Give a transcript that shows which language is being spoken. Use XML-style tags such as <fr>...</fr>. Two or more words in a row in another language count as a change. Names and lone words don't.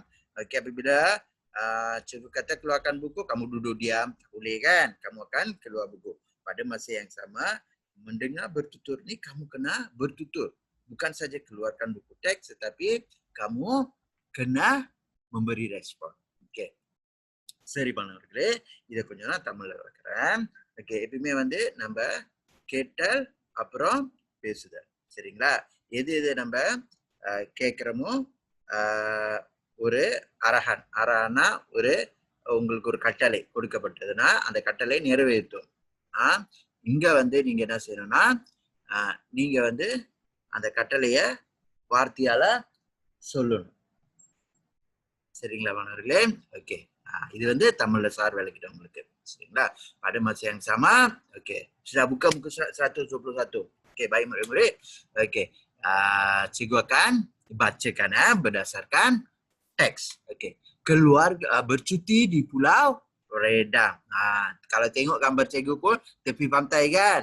<ms>Okey, apabila cikgu kata keluarkan buku, kamu duduk diam, tak boleh kan? Kamu akan keluar buku. Pada masa yang sama, mendengar bertutur ni kamu kena bertutur. Bukan saja keluarkan buku teks, tetapi kamu kena memberi respon. Okey.</ms> <ta>சரி மாணவர்களே, இதை கொஞ்ச நாள் தமிழ்ல வைக்கிறேன். ஓகே, எப்பயுமே வந்து நம்ம கேட்டல் அப்புறம் பேசுதல். சரிங்களா? எது எது நம்ம கேட்குறோமோ ஒரு அரஹன். அரஹன்னா ஒரு உங்களுக்கு ஒரு கட்டளை கொடுக்கப்பட்டதுன்னா அந்த கட்டளை நிறைவேற்றும். இங்க வந்து நீங்க என்ன செய்யணும்னா நீங்க வந்து அந்த கட்டளைய வார்த்தையால சொல்லணும். சரிங்களா மாணவர்களே? ஓகே. இது வந்து தமிழ்ல சார் விளக்கிட்டோம் உங்களுக்கு. சரிங்களா?</ta> <ms>Pada masa yang sama, okey. Sudah buka buku 121. Okey, baik murid-murid. Okey. Cikgu akan bacakan berdasarkan teks. Okey. Keluarga bercuti di Pulau Redang. Kalau tengok gambar cikgu pun tepi pantai kan?</ms>